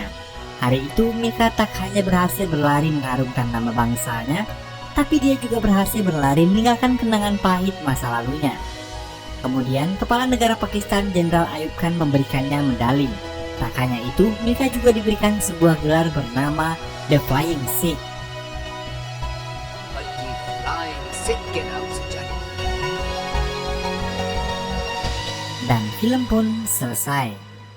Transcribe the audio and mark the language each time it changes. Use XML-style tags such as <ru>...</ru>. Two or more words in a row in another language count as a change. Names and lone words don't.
<id>Hari itu Milka tak hanya berhasil berlari mengharumkan nama bangsanya, tapi dia juga berhasil berlari meninggalkan kenangan pahit masa lalunya. Kemudian Kepala Negara Pakistan Jenderal Ayub Khan memberikannya medali. Tak hanya itu, Milka juga diberikan sebuah gelar bernama The Flying Sikh.</id> <hi>बल्कि फ्लाइंग सिख के नाम से जाने।</hi> <id>Dan film pun selesai.</id>